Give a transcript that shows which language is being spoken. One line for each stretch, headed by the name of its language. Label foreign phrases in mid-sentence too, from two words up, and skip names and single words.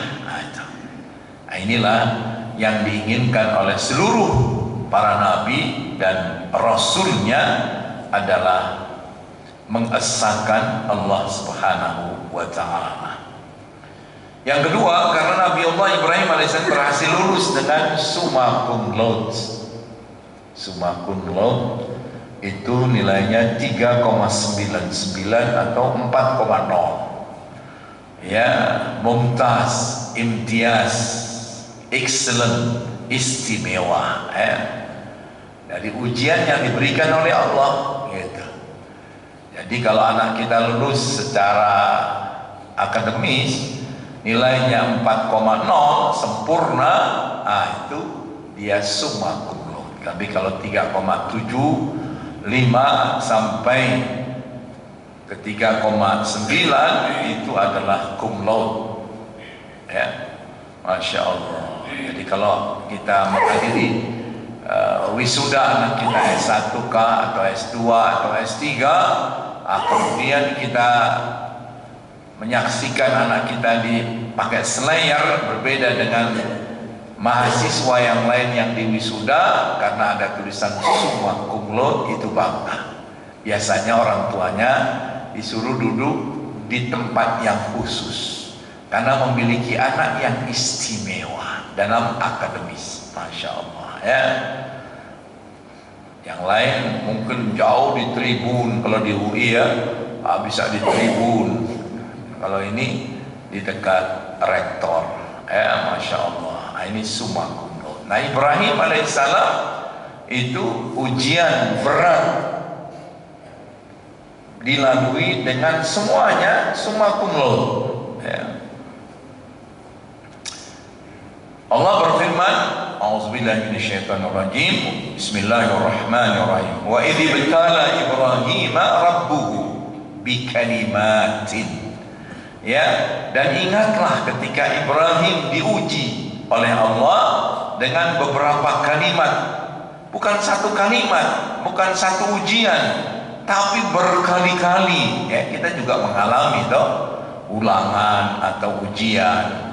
Indonesian: Nah, inilah yang diinginkan oleh seluruh para nabi dan rasulnya, adalah mengesahkan Allah
Arabic: سبحانه وتعالى.
Indonesian: Yang kedua, karena Nabi Allah Ibrahim alaihissalam berhasil lulus dengan
Latin: summa cum laude. Summa cum laude
Indonesian: itu nilainya 3,99 atau 4,0. Ya,
Arabic: ممتاز، امتياز,
Indonesian: excellent, istimewa. Dari ujian yang diberikan oleh Allah, gitu. Jadi kalau anak kita lulus secara akademis, nilainya 4,0 sempurna, itu dia
Latin: summa cum laude.
Indonesian: Tapi kalau 3,75 sampai 3,9 itu adalah
Latin: cum laude.
Indonesian: Ya,
Arabic: ما شاء الله.
Indonesian: Jadi kalau kita menghadiri wisuda anak kita S1 kah atau S2 atau S3, kemudian kita menyaksikan anak kita dipakai slayer, berbeda dengan mahasiswa yang lain yang di wisuda karena ada tulisan
Latin: summa cum laude,
Indonesian: itu bangga. Biasanya orang tuanya disuruh duduk di tempat yang khusus karena memiliki anak yang istimewa dalam akademis.
Arabic: ما شاء الله
Indonesian: ya. Yang lain mungkin jauh di tribun, kalau di UI ya bisa di tribun, kalau ini di dekat rektor ya.
Arabic: ما شاء الله.
Indonesian: Ini
Latin: summa cum laude.
Indonesian: Nah, Ibrahim alaihissalam itu ujian berat dilalui dengan semuanya
Latin: summa cum laude
Indonesian: ya. Allah berfirman,
Arabic: أعوذ بالله من الشيطان الرجيم، بسم الله الرحمن الرحيم، وإذ ابتلى إبراهيم ربه بكلمات.
Indonesian: Ya, dan ingatlah ketika Ibrahim diuji oleh Allah dengan beberapa kalimat, bukan satu kalimat, bukan satu ujian, tapi berkali-kali. Ya, kita juga mengalami toh ulangan atau ujian.